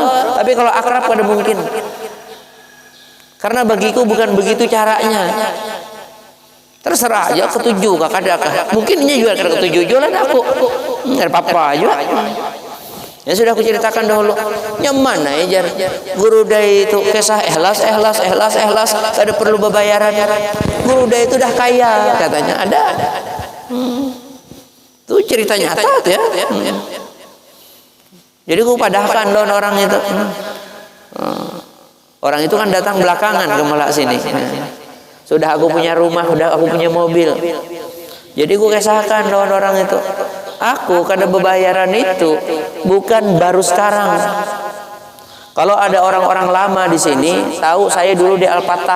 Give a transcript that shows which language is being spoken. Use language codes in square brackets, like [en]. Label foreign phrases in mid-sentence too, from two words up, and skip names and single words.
[bjn] Tapi kalau akrab kada mungkin. Karena bagiku bukan begitu caranya. Terserah aja ketujuh kakak. Mungkin ini juga kada ketujuh jualan aku. Ada apa-apa aja. Ya sudah aku ceritakan dahulu. Nyaman ya jar guru dai itu kisah ikhlas. Kada perlu bayaran. Guru dai itu dah kaya katanya. Ada. Itu cerita nyata tuh ya. Jadi aku padahkan don orang itu. Orang itu kan datang belakangan ke Melak sini. Sudah aku punya rumah, sudah aku punya mobil. Jadi aku kisahkan don orang itu. Aku kada bebayaran itu bukan baru sekarang. [id] Kalau ada orang-orang lama di sini, tahu saya dulu di Al-Fatah.